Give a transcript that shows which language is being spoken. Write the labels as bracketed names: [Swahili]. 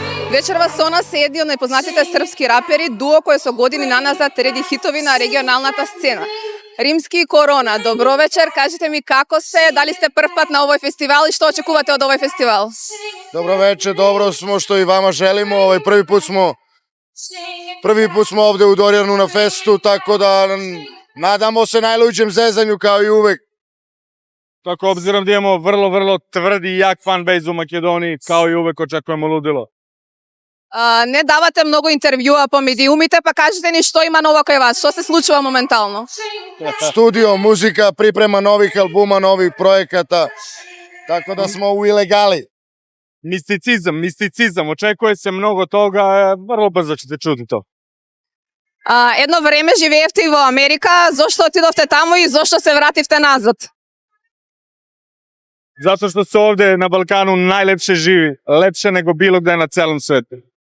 [Macedonian] Вечерва со нас е едни од најпознатите српски рапери, дуо кој со години наназад реди хитови на регионалната сцена. Римски Корона, добро вечер, кажете ми како сте, дали сте прв пат на овој фестивал и што очекувате од овој фестивал? [Serbian] Добро вечер, добро смо што и вама желимо. Први пut smo ovde u Dorjanu na festu, tako da nadamo se najluđem zezanju kao i uvek. Tako obzirom da imamo vrlo tvrdi i jak fanbase u Makedoniji, kao i uvek očekujemo ludilo. [Macedonian] Не давате многу интервјуа по медиумите, па кажете ни што има ново кај вас, што се случува моментално? [Serbian] Studio, muzika, priprema novih albuma, novih projekata, tako da smo u ilegali. Misticizam, očekuje se mnogo toga, vrlo brzo ćete čuti to. [Macedonian] Едно време живеевте во Америка, зошто отидовте таму и зошто се вративте назад? [Serbian] Zato što se ovde na Balkanu najlepše živi, lepše nego bilo gde na celom svetu.